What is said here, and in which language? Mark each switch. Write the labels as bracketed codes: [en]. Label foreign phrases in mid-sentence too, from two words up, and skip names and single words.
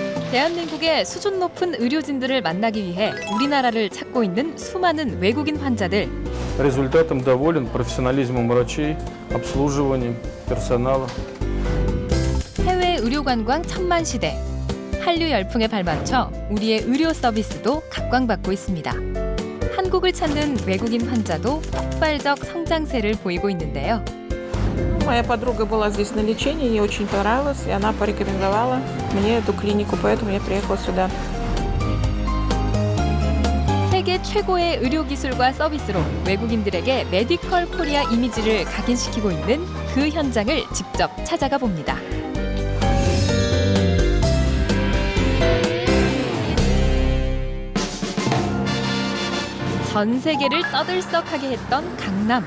[ko] 대한민국의 수준 높은 의료진들을 만나기 위해 우리나라를 찾고 있는 수많은 외국인 환자들. [ru] Результатом доволен, профессионализмом врачей, обслуживанием персонала. [ko] 해외 의료 관광 천만 시대. 한류 열풍에 발맞춰 우리의 의료 서비스도 각광받고 있습니다. 한국을 찾는 외국인 환자도 폭발적 성장세를 보이고 있는데요. [ru] Моя подруга была здесь на лечении, ей очень понравилось, и она порекомендовала мне эту клинику, поэтому я приехала сюда. [ko] 세계 최고의 의료 기술과 서비스로 외국인들에게 메디컬 코리아 이미지를 각인시키고 있는 그 현장을 직접 찾아가 봅니다. 전 세계를 떠들썩하게 했던 강남.